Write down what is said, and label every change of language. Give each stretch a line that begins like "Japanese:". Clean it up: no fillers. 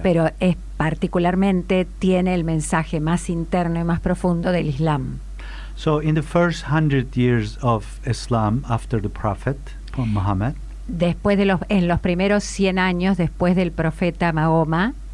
Spanish: Pero particularmente tiene el mensaje más interno y más profundo del Islam.
English: So in the first 100 years of Islam after the Prophet Muhammad,
Spanish: después en los primeros 100 años después del profeta Mahoma,